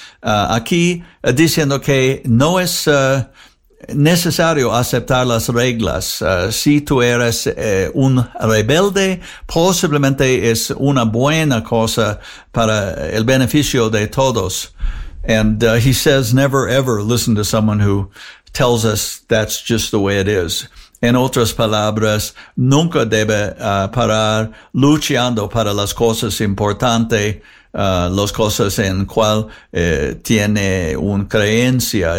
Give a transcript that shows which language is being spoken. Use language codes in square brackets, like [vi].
[es] Aquí diciendo que no es necesario aceptar las reglas. Si tú eres un rebelde, posiblemente es una buena cosa para el beneficio de todos. [en] And he says, never ever listen to someone who tells us that's just the way it is. [es] En otras palabras, nunca debe parar luchando para las cosas importantes, las cosas en cual tiene un creencia.